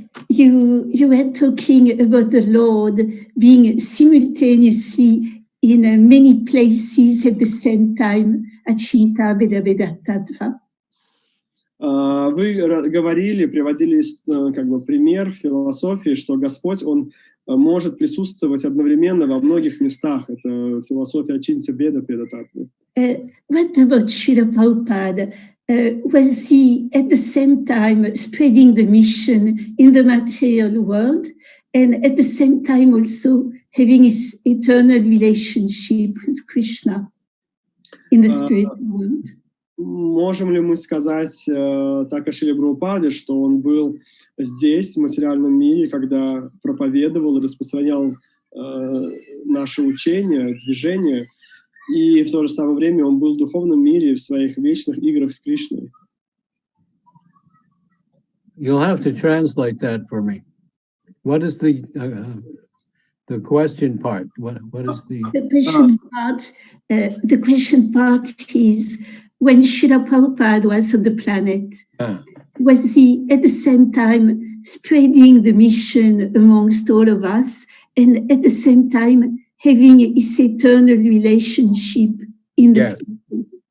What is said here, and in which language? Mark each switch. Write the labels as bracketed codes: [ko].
[en] You were talking about the Lord being simultaneously in many places at the same time, Achinta Beda Beda Tattva. [ru] Вы говорили, приводили как бы пример философии, что Господь, Он может присутствовать одновременно во многих местах. Это философия Ачинтя Беда Педататвы. [en] What about Srila Prabhupada? Was he at the same time spreading the mission in the material world and at the same time also having his eternal relationship with Krishna in the spirit world? [ru] Можем ли мы сказать так о Шриле Прабхупаде, что он был здесь, в материальном мире, когда проповедовал и распространял наше учение, движение, и в то же самое время он был в духовном мире в своих вечных играх с Кришной? [en] You'll have to translate that for me. What is the question part? What is the question part? The question part is, when Srila Prabhupada was on the planet, was he at the same time spreading the mission amongst all of us and at the same time having his eternal relationship in the spirit?